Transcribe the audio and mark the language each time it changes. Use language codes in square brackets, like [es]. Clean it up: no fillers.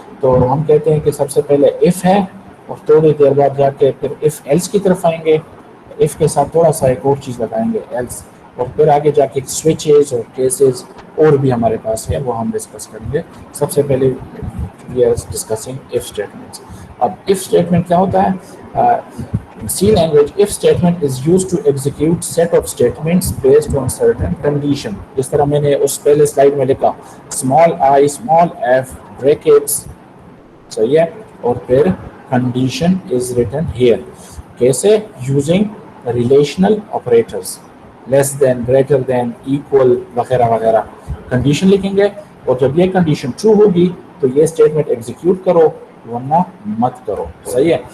[ur] تو ہم کہتے ہیں کہ سب سے پہلے if ہے اور تھوڑی دیر بعد جا کے پھر if else کی طرف آئیں گے. if کے ساتھ تھوڑا سا ایک اور چیز لگائیں گے else اور پھر آگے جا کے سوئچز اور کیسز اور بھی ہمارے پاس ہے وہ ہم ڈسکس کریں گے. سب سے پہلے [en] We are discussing if statements. [ur] اب if statement کیا ہوتا ہے؟ [en] C language if statement is used to execute set of statements based on certain condition. [ur] جس طرح میں نے اس پہلے سلائڈ میں لکھا small I small f brackets صحیح ہے اور پھر [en] condition is written here. کیسے؟ using relational operators less than greater than equal وغیرہ وغیرہ. [ur] کنڈیشن لکھیں گے اور جب یہ کنڈیشن ٹرو ہوگی تو یہ اسٹیٹمنٹ ایگزیکیوٹ کرو ورنہ مت کرو. صحیح ہے.